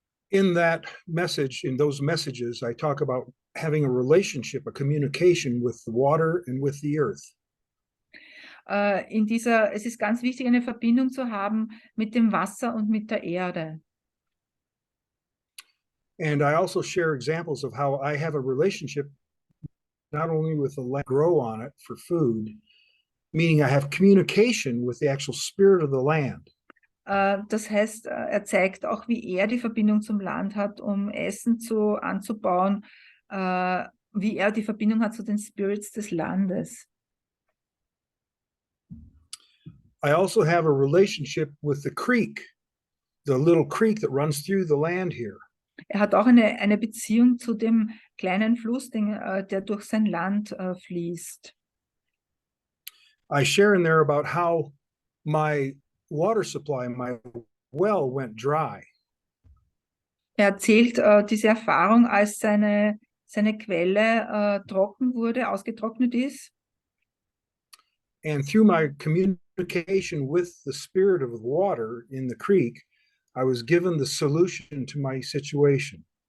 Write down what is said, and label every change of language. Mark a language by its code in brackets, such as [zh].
[en] In that message, in those messages, I talk about having a relationship, a communication with the water and with the earth. [de] Es ist ganz wichtig, eine Verbindung zu haben mit dem Wasser und mit der Erde. [en] And I also share examples of how I have a relationship not only with the land, grow on it for food, meaning I have communication with the actual spirit of the land. [de] Das heißt, er zeigt auch, wie er die Verbindung zum Land hat, um Essen anzubauen, wie er die Verbindung hat zu den Spirits des Landes. [en] I also have a relationship with the creek, the little creek that runs through the land here. [de] Er hat auch eine Beziehung zu dem kleinen Fluss, der durch sein Land fließt. [en] I share in there about how my water supply, my well went dry. [de] Er erzählt diese Erfahrung, als seine Quelle trocken wurde, ausgetrocknet ist. [en] And through my communication with the spirit of the water in the creek, I was given the solution to my situation.